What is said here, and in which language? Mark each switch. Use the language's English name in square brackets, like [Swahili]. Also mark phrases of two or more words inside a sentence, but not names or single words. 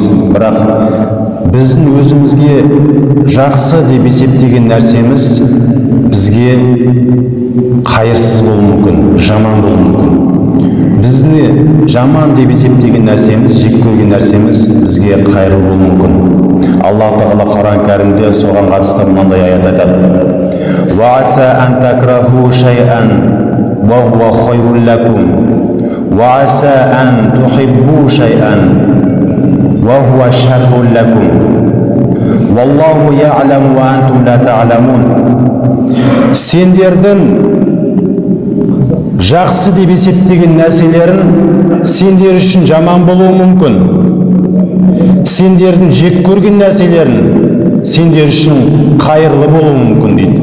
[Kazakh] Бірақ біздің өзімізге жақсы деп есептеген нәрсеміз бізге қайырсыз болуы мүмкін, жаман болуы мүмкін. Бізді жаман деп есептеген нәрсеміз, жек көрген нәрсеміз бізге қайырлы болуы мүмкін. Аллах Тағала Құран кәрімде соған қатысты мынандай аят айтады: [Arabic] "وعسى أن تكرهوا شيئا وهو خير لكم وعسى أن تحبوا شيئا وهو شر لكم والله يعلم وأنتم لا تعلمون." [Kazakh] Сендердің жақсы деп есептеген нәрселерін сендер үшін жаман болуы мүмкін. Сендердің жек көрген нәрселерін сендер үшін қайырлы болуы мүмкін дейді.